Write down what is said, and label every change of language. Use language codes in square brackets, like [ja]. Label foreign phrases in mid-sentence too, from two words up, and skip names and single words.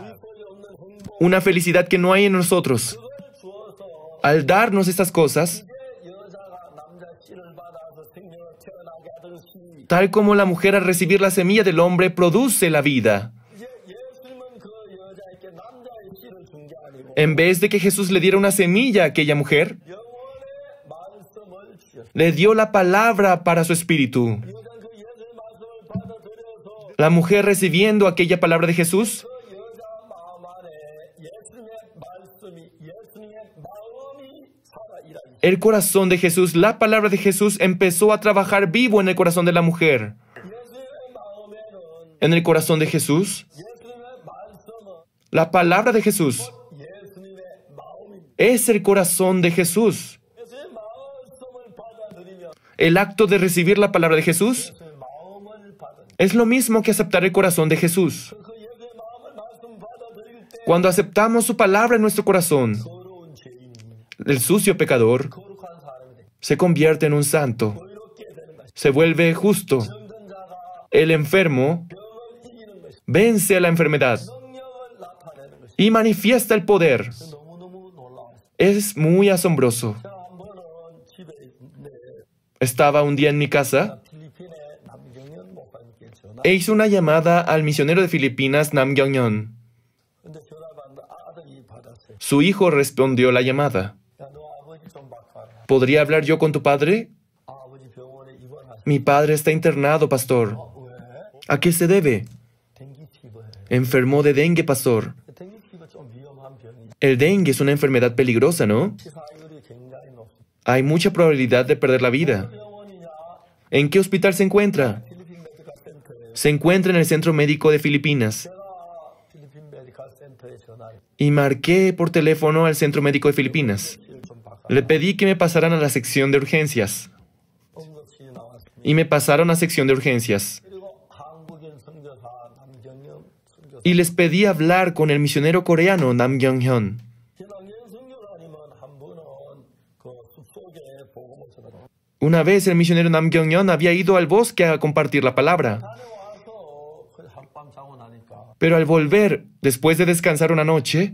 [ko] 우리 속에 없는 행복, [es] una felicidad que no hay en nosotros. [ko] 그걸 주어서 [es] Al darnos estas cosas, [ko] 여자가 남자 씨를 받아서 생명을 태어나게 하듯이 [es] tal como la mujer al recibir la semilla del hombre produce la vida, [ko] 이제 예수님은 그 여자에게 남자의 씨를 준 게 아니고 [es] en vez de que Jesús le diera una semilla a aquella mujer, [ko] 영원의 말씀을 주셨어요. [es] le dio la palabra para su espíritu. [ko] 여자는 그 예수의 말씀을 받아들여서 [es] La mujer recibiendo aquella palabra de Jesús, [ko] 그 여자 마음 안에 예수님의 말씀이 예수님의 마음이 살아 일하기 [es] el corazón de Jesús, la palabra de Jesús empezó a trabajar vivo en el corazón de la mujer. [ko] 예수의 마음에는 [es] En el corazón de Jesús, [ko] 예수님의 말씀은 [es] la palabra de Jesús [ko] 예수님의 마음입니다. [es] es el corazón de Jesús. [ko] 예수의 말씀을 받아들이면 [es] El acto de recibir la palabra de Jesús [ko] 예수의 마음을 받은 [es] es lo mismo que aceptar el corazón de Jesús. [ko] 그 예수의 마음을 말씀 받아들일 때 [es] Cuando aceptamos su palabra en nuestro corazón, [ko] 거룩한 죄인이 [es] el sucio pecador [ko] 거룩한 사람이 돼 [es] se convierte en un santo, [ko] 의롭게 되는 것이 [es] se vuelve justo. [ko] 병든 자가 [es] El enfermo [ko] 병을 이기는 것이 [es] vence a la enfermedad [ko] 능력을 나타내는 것이 [es] y manifiesta el poder. [ko] 너무너무 놀라웠어요. [es] Es muy asombroso. [ko] 제가 한 번은 집에 있는데 [es] Estaba un día en mi casa [ko] 필리핀의 남경현 목사님께 전화 [es] e hice una llamada al misionero de Filipinas, Nam Gyeong-yeon. [ko] 근데 전화 받는데 아들이 받았어요. [es] Su hijo respondió la llamada. [ko] 야, 너 아버지 좀 바꿔라. [es] ¿Podría hablar yo con tu padre? [ko] 아버지 병원에 입원하셨어. [es] Mi padre está internado, pastor. [ko] 왜? [es] ¿A qué se debe? [ko] 댕기 피부에. [es] Enfermó de dengue, pastor. [ko] 댕기 피부 좀 위험한 병이. [es] El dengue es una enfermedad peligrosa, ¿no? [ko] 치사율이 굉장히 높습니다. [es] Hay mucha probabilidad de perder la vida. [ko] 병원이냐? [es] ¿En qué hospital se encuentra? [ko] 필리핀 메디컬 센터에. [es] Se encuentra en el Centro Médico de Filipinas. [ko] 제가 필리핀 메디컬 센터에 전화해. [es] Y marqué por teléfono al Centro Médico de Filipinas. [ko] 피를 좀 바꿔. [es] Le pedí que me pasaran a la sección de urgencias. [ko] 응급실이 나왔습니다. [es] Y me pasaron a sección de urgencias. [ko] 그리고 한국인 선교사 남경영 선교사. [es] Y les pedí hablar con el misionero coreano Nam Gyeong-hyun. [ko] 남경 선교사님은 한 분은 그 숲속에 복음을 전하러 [es] Una vez el misionero Nam Gyeong-hyun había ido al bosque a compartir la palabra. [ko] 다녀와서 그 한밤 자고 나니까 [es] Pero al volver, después de descansar una noche,